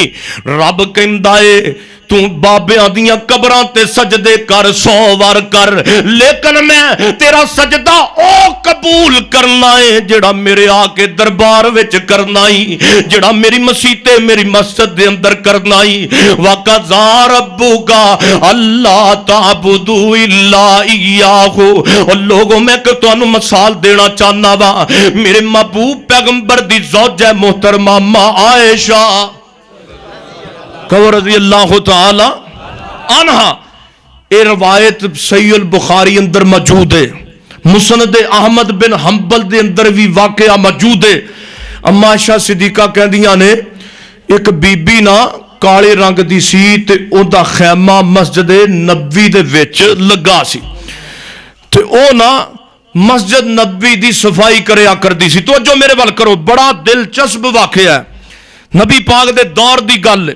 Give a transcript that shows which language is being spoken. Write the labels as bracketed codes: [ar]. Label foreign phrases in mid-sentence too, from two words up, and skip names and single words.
[pa] رب کہندا ہے تو بابیاں دیاں قبراں تے سجدے کر 100 وار کر، لیکن میں تیرا سجدہ او قبول کرنا ہے جیہڑا میرے آکے دربار وچ کرنا ہی، جیہڑا میری مسیتے میری مسجد دے اندر کرنا ہی. [ar] وقضى ربك ألا تعبدوا إلا إياه. [pa] اور لوگوں میں تہانوں مثال دینا چاہنا واں، میرے محبوب پیغمبر دی زوجہ محترمہ ماں عائشہ [ar] رضي الله تعالى عنها, [pa] یہ روایت صحیح بخاری اندر موجود ہے، مسند احمد بن حنبل دے اندر بھی واقعہ موجود ہے. اماں عائشہ صدیقہ کہندیاں نے ایک بی بی نا کالے رنگ دی سی تے اودا خیمہ مسجد نبوی دے وچ لگا سی تے او نا مسجد نبی دی صفائی کریا کردی سی. توجہ میرے ول کرو، بڑا دلچسپ واقعہ ہے، نبی پاک دے دور دی گل.